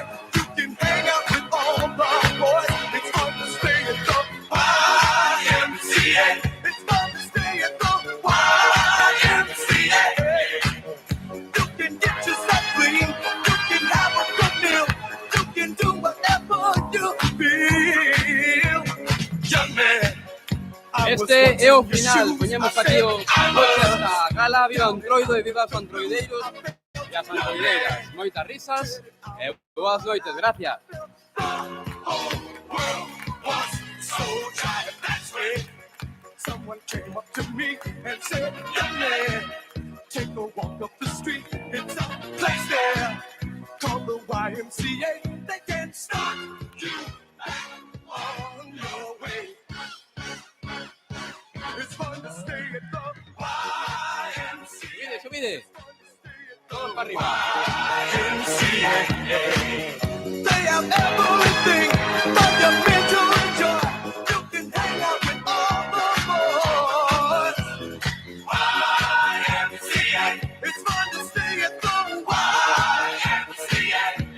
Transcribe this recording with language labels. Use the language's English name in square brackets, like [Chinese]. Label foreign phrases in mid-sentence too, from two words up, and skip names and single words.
[English] You can hang out with all the boys. It's fun to stay at the YMCA. It's fun to stay at the YMCA. You can get yourself clean. You can have a good meal. You can do whatever you feel. Young man. [Galician] Este é o final, poñemos aquí o coche esta gala, viva Antroido e viva os antroideiros e as antroideiras. Moitas risas e boas noites, gracias. [English] So tired, that's when someone came up to me and said, young man, take a walk up the street. It's a place there called the YMCA. They can start you on your way. It's fun to stay at the YMCA. [Galician] Subide. Todos para arriba. [English] YMCA. They have everything for your men to enjoy. You can hang out with all the boys. YMCA. It's fun to stay at the YMCA.